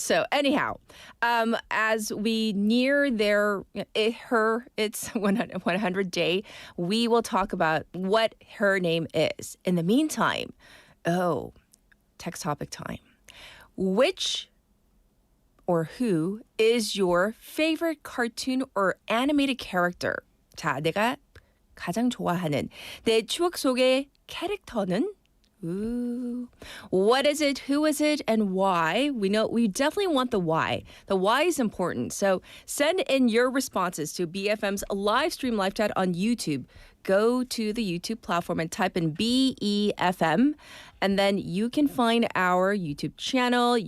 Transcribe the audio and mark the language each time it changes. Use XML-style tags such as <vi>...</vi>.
<en>So anyhow, as we near its 100 day, we will talk about what her name is. In the meantime, text topic time. Which or who is your favorite cartoon or animated character?</en> <ko>자, 내가 가장 좋아하는 내 추억 속의 캐릭터는?</ko> <en>Ooh. What is it? Who is it? And why? We definitely want the why. The why is important. So send in your responses to BFM's live stream live chat on YouTube. Go to the YouTube platform and type in BEFM. And then you can find our YouTube channel.</en>